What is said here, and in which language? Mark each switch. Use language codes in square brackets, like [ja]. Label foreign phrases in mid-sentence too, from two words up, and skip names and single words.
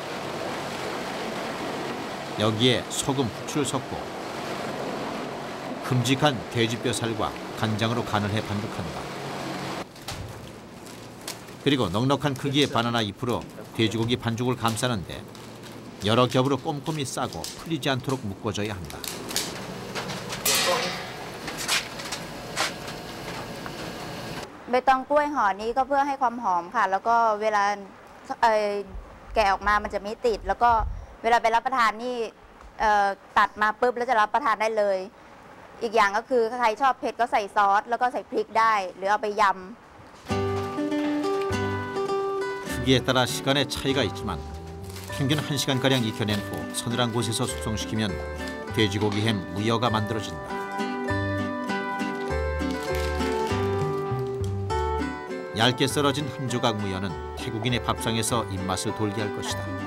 [ko] 여기에 소금, 후추를 섞고 큼직한 돼지뼈살과 간장으로 간을 해 반죽한다. 그리고 넉넉한 크기의 바나나 잎으로 돼지고기 반죽을 감싸는데 여러 겹으로 꼼꼼히 싸고 풀리지 않도록 묶어줘야 한다. [th] 베이tonกล้วยห่อนี้ก็เพื่อให้ความหอมค่ะแล้วก็เวลาแกะออกมามันจะไม่ติดแล้วก็เวลาไปรับประทานนี่ตัดมาปุ๊บแล้วจะรับประทานได้เลยอีกอย่างก็คือใครชอบเผ็ดก็ใส่ซอสแล้วก็ใส่พริกได้หรือเอาไปยำ [ko] 크기에 따라 시간의 차이가 있지만 평균 1시간가량 익혀낸 후 서늘한 곳에서 숙성시키면 돼지고기 햄 무여가 만들어진다. 얇게 썰어진 한 조각 무여는 태국인의 밥상에서 입맛을 돌게 할 것이다.